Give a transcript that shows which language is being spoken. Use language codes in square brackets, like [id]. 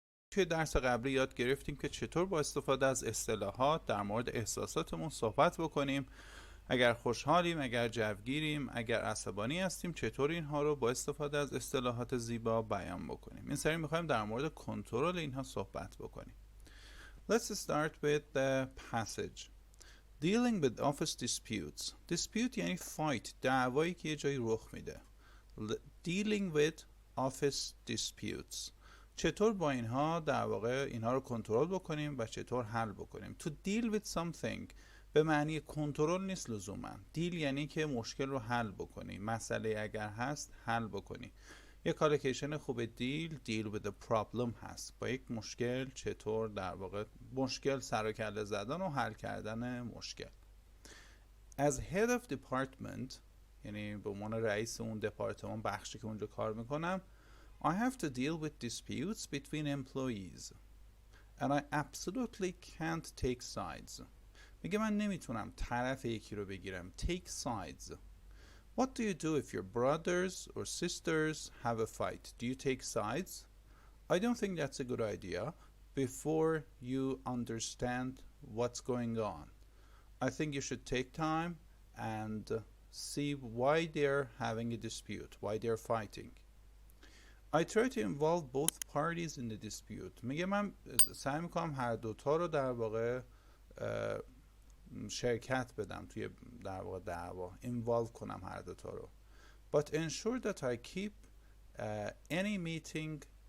[fa] توی درس قبلی یاد گرفتیم که چطور با استفاده از اصطلاحات در مورد احساساتمون صحبت بکنیم. اگر خوشحالیم، اگر جوگیریم، اگر عصبانی هستیم، چطور اینها رو با استفاده از اصطلاحات زیبا بیان بکنیم. این سری میخوایم در مورد کنترل اینها صحبت بکنیم. [en] Let's start with the passage. Dealing with office disputes. [fa] Dispute یعنی fight، دعوایی که یه جایی رخ میده. [en] Dealing with office disputes. [fa] چطور با اینها در واقع اینها رو کنترل بکنیم و چطور حل بکنیم. [en] To deal with something [fa] به معنی کنترل نیست لزوما. دیل یعنی که مشکل رو حل بکنی، مسئله اگر هست حل بکنی. یک کالوکیشن خوب دیل [en] with a problem [fa] هست. با یک مشکل چطور در واقع مشکل سر و کله زدن و حل کردن مشکل. [en] As head of department [fa] یعنی به عنوان رئیس اون دپارتمان، بخشی که اونجا کار میکنم، [en] I have to deal with disputes between employees and I absolutely can't take sides. [fa] میگه من نمیتونم طرف یکی رو بگیرم. [en] Take sides. What do you do if your brothers or sisters have a fight? Do you take sides? I don't think that's a good idea before you understand what's going on. I think you should take time and see why they're having a dispute, why they're fighting. I try to involve both parties in the dispute. [fa] میگه من سعی میکنم هر دوتا رو در واقع شرکت بدم توی در واقع دعوا، involve کنم هر دوتا رو. [en] But ensure that I keep any meeting.